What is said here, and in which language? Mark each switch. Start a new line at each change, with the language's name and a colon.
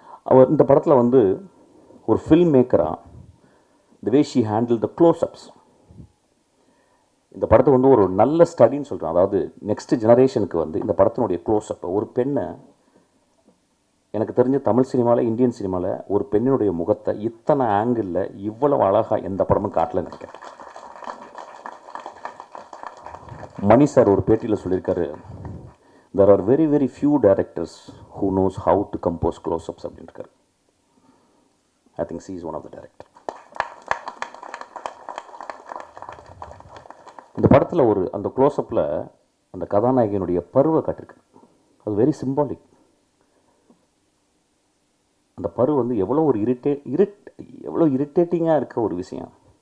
Tamil: அவர் இந்த படத்தில் வந்து ஒரு film மேக்கராக
English: the way she handled the close-ups,
Tamil: இந்த படத்தை வந்து ஒரு நல்ல ஸ்டடின்னு சொல்கிறேன். அதாவது நெக்ஸ்ட் ஜெனரேஷனுக்கு வந்து இந்த படத்தினுடைய க்ளோஸ்அப், ஒரு பெண்ணை எனக்கு தெரிஞ்ச தமிழ் சினிமாவில் இந்தியன் சினிமாவில் ஒரு பெண்ணினுடைய முகத்தை இத்தனை ஆங்கிளில் இவ்வளவு அழகாக எந்த படமும் காட்டலன்னு நினைக்கிறேன். மணி சார் ஒரு பேட்டியில் சொல்லியிருக்காரு,
English: there are very very few directors who knows how to compose close-ups
Tamil: அப்படின்னு இருக்காரு.
English: I think she is one of the director.
Tamil: இந்த படத்தில் அந்த க்ளோஸ்அப்பில் அந்த கதாநாயகனுடைய பருவை காட்டிருக்கு. அது வெரி சிம்பாலிக். அந்த பரு வந்து எவ்வளோ எவ்வளோ இரிட்டேட்டிங்காக இருக்க ஒரு விஷயம்.